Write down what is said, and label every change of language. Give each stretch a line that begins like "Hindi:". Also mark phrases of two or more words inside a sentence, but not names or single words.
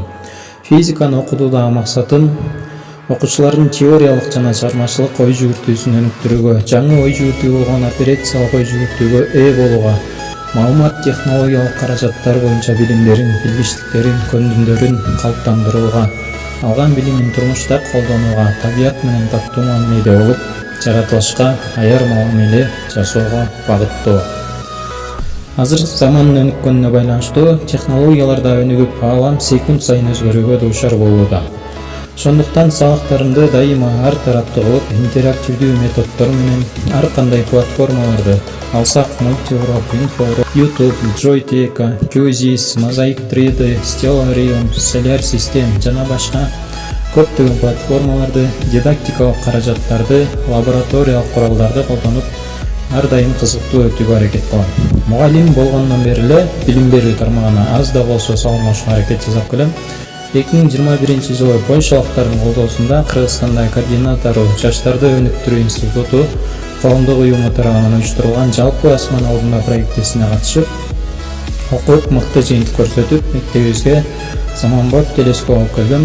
Kyrgyz: Физиканы окутуудагы максатым окуучулардын теориялык жана чыгармачылык ой жүгүртүүсүн өнүктүрүүгө, жаңы ой жүгүртүү болгон операциялык ой жүгүртүүгө ээ болууга, маалымат технологиялык каражаттар боюнча билимдерин, билгичтиктерин, көндүмдөрүн калыптандырууга, алган билимин турмушта колдонууга, табият менен таттуу мамиледе болуп, жаратылышка аяр мамиле жасоого багыттоо. Азыр замандын өнүккөнүнө байланыштуу технологиялар да өнүгүп, аалам секунд сайын өзгөрүүгө дуушар болууда. Ошондуктан сабактарымды дайыма ар тараптуу кылып, интерактивдүү методдор менен ар кандай платформаларды алсак, Multiurok, Info, YouTube, Joyteka, QGIS, Mosaic 3D, Stellarium, Solar System жана башка көптөгөн платформаларды, дидактикалык каражаттарды, лабораториялык куралдарды колдонуп, ар дайым кызыктуу өтүүгө аракет кылам. Мугалим болгондон бери эле билим берүү тармагына аз да болсо салымдашууга аракет жасап келем. 2021-жылы Польшалыктардын колдоосунда Кыргызстандагы координатору Жаштарды өнүктүрүү институту коомдук уюму тарабынан уюштурулган жалпы асман алдында проектисине катышып, окуп мыкты жыйынтык көрсөтүп, мектебибизге заманбап телескоп алып келгем.